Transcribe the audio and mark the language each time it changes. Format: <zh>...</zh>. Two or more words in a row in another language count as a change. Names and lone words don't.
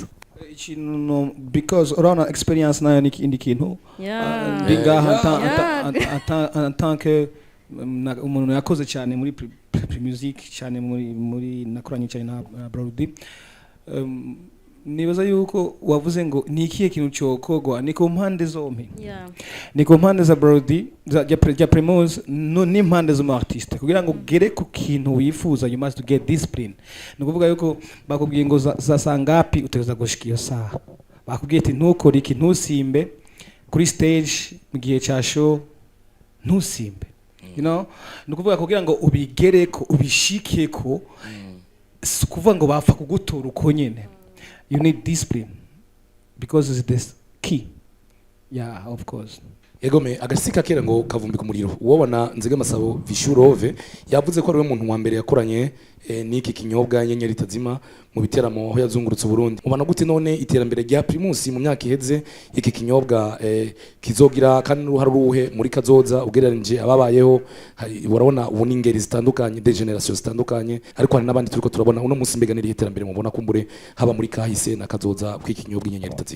<rn>ikintu because urabona experience nayo ni indi kintu ndingaha</rn> <fr>en tant que</fr> <rn>umuntu yakoze cyane muri pre-music cyane muri nakoranye cyane na Brody nibaza yuko wavuze ngo ni ikihe kintu cyokogwa ni ku mpande zombi ni ku mpande za Brody ya Primus ni impande z'umu artiste kugira ngo gere ku kintu wifuza</rn> <en>you must get discipline</en> <rn>ni kuvuga yuko bakubwiye ngo za sangapi utegeza gushika iyo saha bakubwiye ati ntukore iki ntusimbe kuri stage mu gihe cya show ntusimbe</rn> <en>you know</en> <rn>ni kuvuga kugira ngo ubigereko ubishikeko kuvuga ngo bapfa kugutora uko nyene</rn> <en>you need discipline because it's the key. Yeah, of course.</en> <rn>Egome agasika kera ngo kavumbika umuriro wobona Nzega Masabo Vishurove yavuze ko ari we muntu wa mbere yakoranye n'iki kinyobwa Ingeri Tazima mu biteramo aho yazungurutse Burundi mubana gute none iterambere rya Primus mu myaka iheze iki kinyobwa kizogira kandi n'uruhara ruhe muri kazoza ugereranije ababayeho urabona ubu n'ingeri zitandukanye de generation zitandukanye ariko hari nabandi turiko turabona uno munsi mbeganira iterambere mubona kumbure haba muri kahise na kazoza kw'iki kinyobwa Ingeri Tazima</rn>